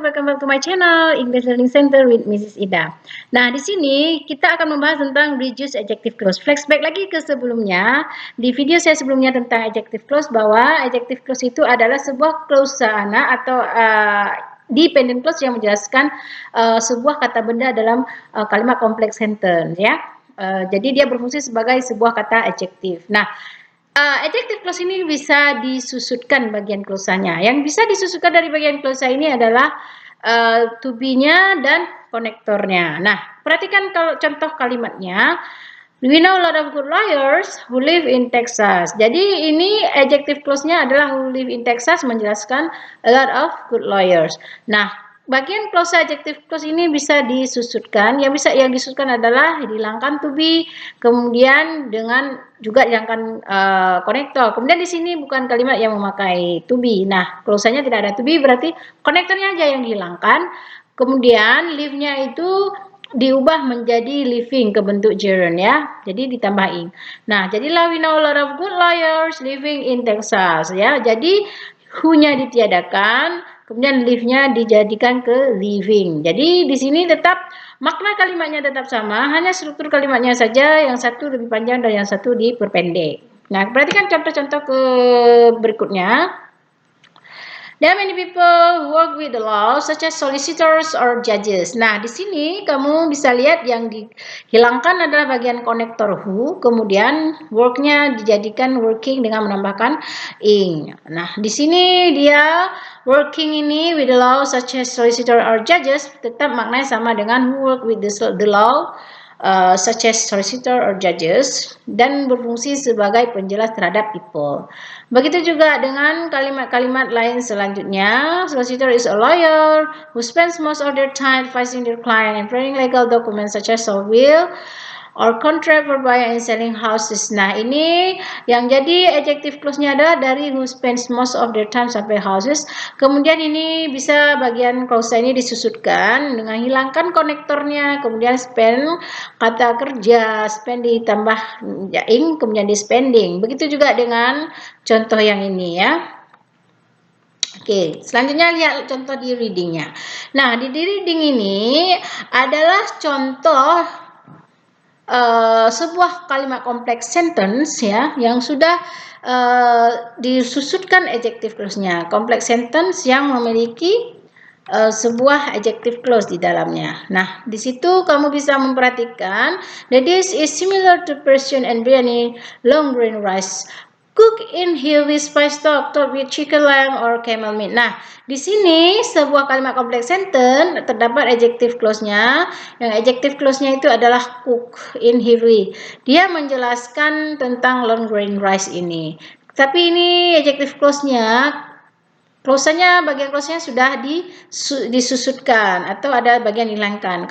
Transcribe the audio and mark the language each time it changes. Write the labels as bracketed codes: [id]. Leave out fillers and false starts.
[en] Welcome back to my channel English Learning Center with Mrs. [id] Ida. Nah, di sini kita akan membahas tentang reduce adjective clause. Flashback lagi ke sebelumnya. Di video saya sebelumnya tentang adjective clause, bahwa adjective clause itu adalah sebuah klausa atau dependent clause yang menjelaskan sebuah kata benda dalam kalimat kompleks sentence, ya. Jadi dia berfungsi sebagai sebuah kata adjektif. Nah, adjective clause ini bisa disusutkan bagian klausanya. Yang bisa disusutkan dari bagian klausa ini adalah to be-nya dan konektornya. Nah, perhatikan kalau contoh kalimatnya. [en] We know a lot of good lawyers who live in Texas. [id] Jadi ini adjective clause-nya adalah [en] who live in Texas, [id] menjelaskan a lot of good lawyers. Nah, bagian klausa adjective clause ini bisa disusutkan. Yang disusutkan adalah dihilangkan to be, kemudian dengan juga hilangkan konektor. Kemudian di sini bukan kalimat yang memakai to be. Nah, klausanya tidak ada to be, berarti konektornya aja yang dihilangkan. Kemudian live-nya itu diubah menjadi living ke bentuk gerund, ya. Jadi ditambah ing. Nah, jadilah [en] we know a lot of good lawyers living in Texas, [id] ya. Jadi who-nya ditiadakan, kemudian live-nya dijadikan ke living. Jadi di sini tetap makna kalimatnya tetap sama, hanya struktur kalimatnya saja yang satu lebih panjang dan yang satu diperpendek. Nah, perhatikan contoh-contoh ke berikutnya. [en] There are many people who work with the law, such as solicitors or judges. [id] Nah, di sini kamu bisa lihat yang dihilangkan adalah bagian konektor who, kemudian work-nya dijadikan working dengan menambahkan ing. Nah, di sini dia [en] working ini with the law, such as solicitor or judges, [id] tetap maknanya sama dengan [en] who work with the law, such as solicitor or judges, [id] dan berfungsi sebagai penjelas terhadap people. Begitu juga dengan kalimat-kalimat lain selanjutnya. [en] Solicitor is a lawyer who spends most of their time advising their client and preparing legal documents such as a will or contract for buying and selling houses. [id] Nah, ini yang jadi adjective clause-nya adalah dari [en] who spends most of their time [id] sampai houses. Kemudian ini bisa bagian klausa ini disusutkan dengan hilangkan konektornya, kemudian spend kata kerja, spend ditambah ing, kemudian di spending. Begitu juga dengan contoh yang ini, ya. Oke, selanjutnya lihat contoh di readingnya. Nah, di reading ini adalah contoh sebuah kalimat kompleks sentence, ya, yang sudah disusutkan adjective clause-nya. Kompleks sentence yang memiliki sebuah adjective clause di dalamnya. Nah, di situ kamu bisa memperhatikan [en] that this is similar to Persian and biryani long grain rice cook in here with spice stock topped with chicken lamb or camel meat. [id] Nah, di sini sebuah kalimat kompleks sentence terdapat adjective clause-nya. Yang adjective clause-nya itu adalah cook in heavy. Dia menjelaskan tentang long grain rice ini. Tapi ini adjective clause-nya, bagian klausanya sudah disusutkan atau ada bagian hilangkan.